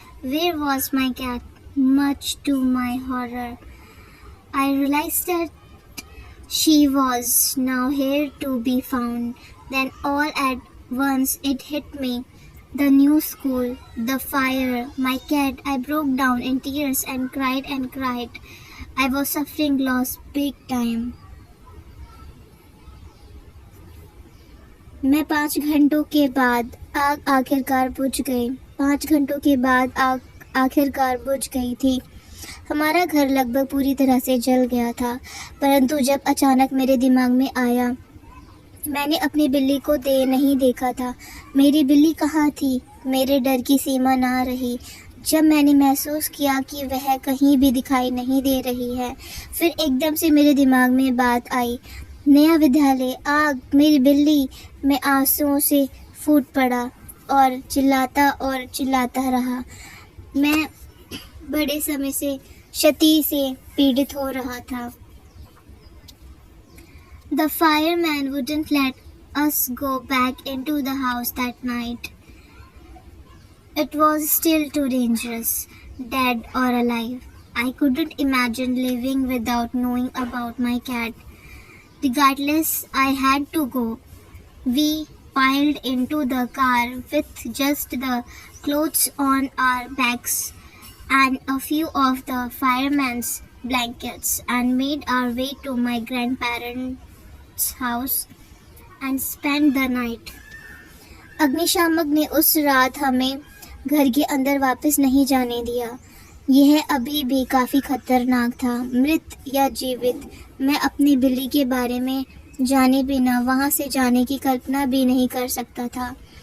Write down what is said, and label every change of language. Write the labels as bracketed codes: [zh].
[en] Where was my cat? Much to my horror, I realized that she was nowhere to be found. Then all at once it hit me. The new school, the fire, my cat. I broke down in tears and cried and cried. I was suffering loss big time. [hi] मैं 5 घंटों के बाद आग आखिरकार बुझ गई। 5 घंटों के बाद आग आखिरकार बुझ गई थी। हमारा घर लगभग पूरी तरह से जल गया था, परंतु जब अचानक मेरे दिमाग में आया, मैंने अपनी बिल्ली को नहीं देखा था। मेरी बिल्ली कहाँ थी? मेरे डर की सीमा ना रही जब मैंने महसूस किया कि वह कहीं भी दिखाई नहीं दे रही है। फिर एकदम से मेरे दिमाग में बात आई, नया विद्यालय, आग, मेरी बिल्ली। मैं आंसुओं से फूट पड़ा और चिल्लाता रहा। मैं बड़े समय से क्षति से पीड़ित हो रहा था। [en] The fireman wouldn't let us go back into the house that night. It was still too dangerous, dead or alive. I couldn't imagine living without knowing about my cat. Regardless, I had to go. We piled into the car with just the clothes on our backs and a few of the fireman's blankets and made our way to my grandparents' house and spent the night. [hi] अग्निशामक ने उस रात हमें घर के अंदर वापस नहीं जाने दिया। यह अभी भी काफ़ी खतरनाक था। मृत या जीवित, मैं अपनी बिल्ली के बारे में जाने बिना वहाँ से जाने की कल्पना भी नहीं कर सकता था।